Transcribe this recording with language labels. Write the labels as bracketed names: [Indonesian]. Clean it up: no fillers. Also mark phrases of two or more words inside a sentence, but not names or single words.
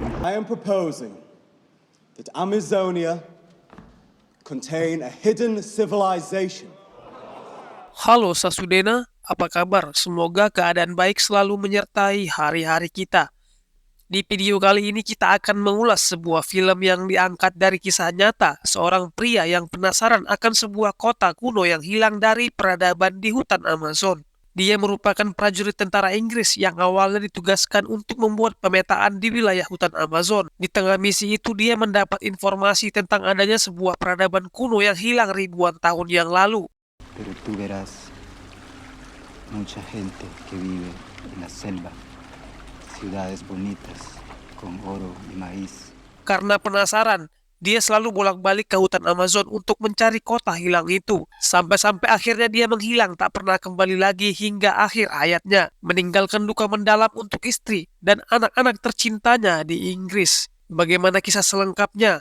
[English] I am proposing that Amazonia contain a hidden civilization. [Indonesian] Halo Sasudena, apa kabar? Semoga keadaan baik selalu menyertai hari-hari kita. Di video kali ini kita akan mengulas sebuah film yang diangkat dari kisah nyata seorang pria yang penasaran akan sebuah kota kuno yang hilang dari peradaban di hutan Amazon. Dia merupakan prajurit tentara Inggris yang awalnya ditugaskan untuk membuat pemetaan di wilayah hutan Amazon. Di tengah misi itu dia mendapat informasi tentang adanya sebuah peradaban kuno yang hilang ribuan tahun yang lalu. [Spanish] Pero tú verás mucha gente que vive en la selva, ciudades bonitas con oro y maíz. [Indonesian] Karena penasaran, dia selalu bolak-balik ke hutan Amazon untuk mencari kota hilang itu. Sampai-sampai akhirnya dia menghilang, tak pernah kembali lagi hingga akhir hayatnya, meninggalkan duka mendalam untuk istri dan anak-anak tercintanya di Inggris. Bagaimana kisah selengkapnya?